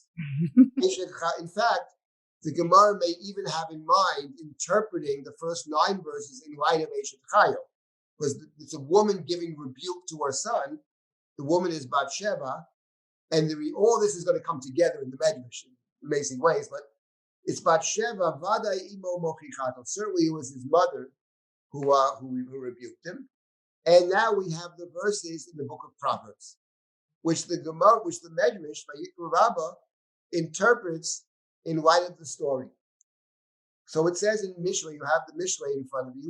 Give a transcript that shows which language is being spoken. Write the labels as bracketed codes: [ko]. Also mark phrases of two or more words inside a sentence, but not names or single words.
[en] In fact, the Gemara may even have in mind interpreting the first 9 verses in light of Eshet Chaya. Because it's a woman giving rebuke to her son. The woman is Bathsheba. And all this is going to come together in the Medrash in amazing ways. But it's Bathsheba, [he] ודאי אמו מוכיחתו. [en] Certainly it was his mother who rebuked him. And now we have the verses in the book of Proverbs, which the Medrash, by Rabbah, interprets in light of the story. So it says in Mishlei, you have the Mishlei in front of you.